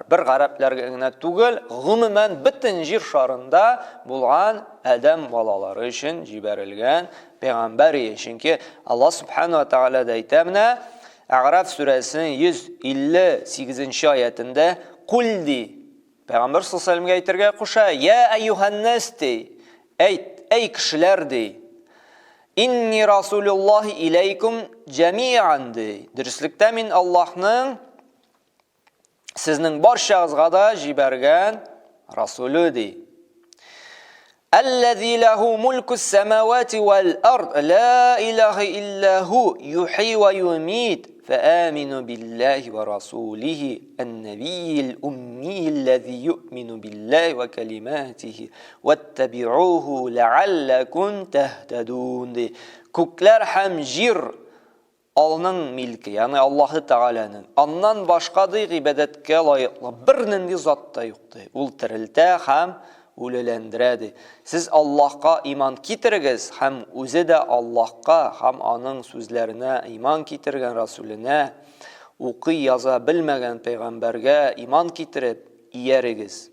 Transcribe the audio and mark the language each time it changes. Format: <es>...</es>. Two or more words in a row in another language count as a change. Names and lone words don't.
<tt>Бер гарәпләргә генә түгел, гомумән бөтен җир шарында булган Адәм балалары өчен җибәрелгән пәйгамбәр. Чөнки</tt> <ar>الله سبحانه وتعالى</ar> <tt>да әйтә менә А'раф сүрәсенең 158 аятында "Кул ди" Пәйгамбәр</tt> <ar>صلى الله عليه وسلم</ar> <tt>әйтергә куша:</tt> <ar>"يا أيها الناس"</ar> <tt>ди, әйт, эй кешеләр ди.</tt> <ar>"إني رسول الله إليكم جميعا" ди.</ar> <tt>Дөреслекдә мин Аллаһның сезнең барчагызга да җибәргән расулы ди.</tt> <ar>"الذي له ملك السماوات والأرض، لا إله إلا هو، يحيي ويميت، فآمنوا بالله ورسوله، النبي الأمي الذي يؤمن بالله وكلماته، واتبعوه لعلكم تهتدون" ди.</ar> <tt>Күкләр һәм җир Аллаһның милке, ягъни Аллаһы Тааляның. Аннан башка ди гыйбадәткә лаеклы бер нинди зат та юк ди. Ул терелтә һәм үлеләндерә ди. Сез Аллаһка иман китерегез һәм үзе дә Аллаһка һәм аның сүзләренә иман китергән расулына, укый яза белмәгән пәйгамбәргә иман китереп иярегез.</tt>